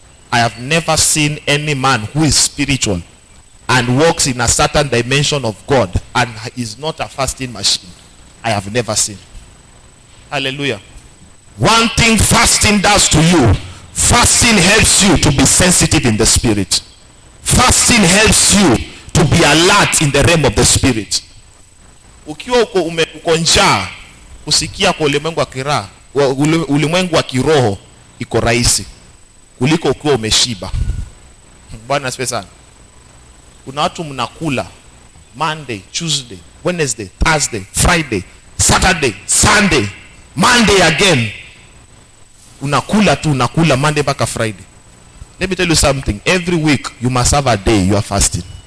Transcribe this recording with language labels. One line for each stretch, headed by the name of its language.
English: I have never seen any man who is spiritual and walks in a certain dimension of God and is not a fasting machine. I have never seen. Hallelujah. One thing fasting does to you, fasting helps you to be sensitive in the spirit. Fasting helps you to be alert in the realm of the spirit.
Swahili: Ukiwa uko njaa, kusikia kwa ulimwengu wa kiroho, ulimwengu wa kiroho iko rahisi kuliko ukiwa umeshiba. Bwana asifiwe sana. Kuna watu mnakula Monday, Tuesday, Wednesday, Thursday, Friday, Saturday, Sunday, Monday again. Unakula Monday mpaka Friday.
English: Let me tell you something. Every week you must have a day you are fasting.